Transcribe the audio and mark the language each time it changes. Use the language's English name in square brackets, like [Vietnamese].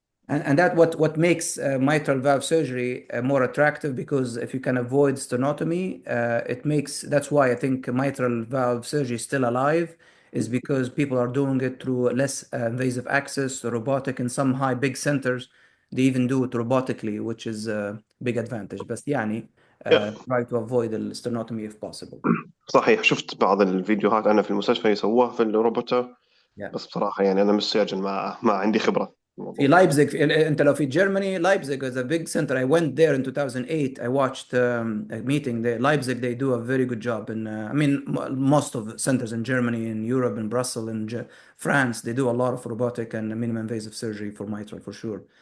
[English] And that what makes mitral valve surgery more attractive, because if you can avoid stenotomy, it makes, that's why I think mitral valve surgery is still alive, is because people are doing it through less invasive access, robotic. In some big centers, they even do it robotically, which is a big advantage. But يعني try to avoid the stenotomy if possible. [Arabic] صحيح، شفت بعض الفيديوهات أنا في المستشفى يسووها في الروبوتر. [English] Yeah. [Arabic] بس بصراحة يعني أنا مش سيرجن، ما عندي خبرة في لايبزيج، انت لو في [English] Germany, Leipzig is a big center. I went there in 2008. I watched a meeting there. Leipzig, they do a very good job. And I mean, most of the centers in Germany, in Europe, in Brussels, in France, they do a lot of robotic and minimum invasive surgery for mitral for sure.